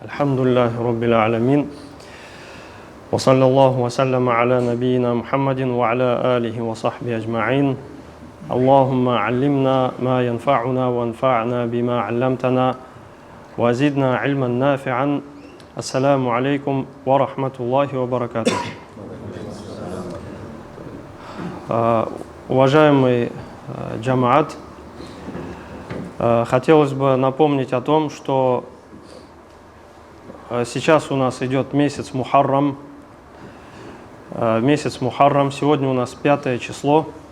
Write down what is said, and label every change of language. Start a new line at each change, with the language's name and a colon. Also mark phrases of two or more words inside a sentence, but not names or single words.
Arabic: الحمد لله رب العالمين وصلى الله وسلم على نبينا محمد وعلى آله وصحبه أجمعين اللهم علمنا ما ينفعنا وانفعنا بما علمتنا وزدنا علما نافعا السلام عليكم ورحمة الله وبركاته.
Russian: Уважаемый джамаат, хотелось бы напомнить о том, что сейчас у нас идет месяц Мухаррам. Сегодня у нас 5 число.